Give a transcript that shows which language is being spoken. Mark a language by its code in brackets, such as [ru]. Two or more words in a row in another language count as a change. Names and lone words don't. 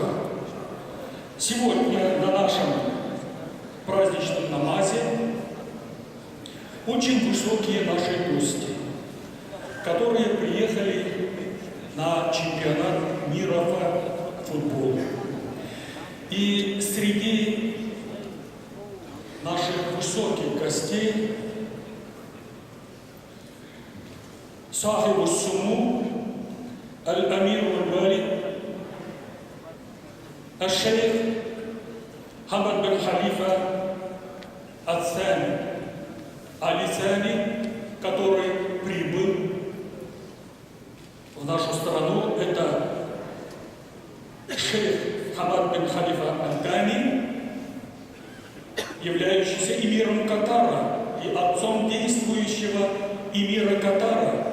[ru] Сегодня на нашем праздничном намазе очень высокие наши гости, которые приехали на чемпионат мира по футболу. И среди наших высоких гостей [ar] صاحب السمو الأمير الوالي الشيخ [ru] Хамад бин Халифа Аль-Сани, Аль-Сани, который прибыл в нашу страну. Это шейх Хамад бин Халифа Аль-Тани, являющийся эмиром Катара и отцом действующего эмира Катара.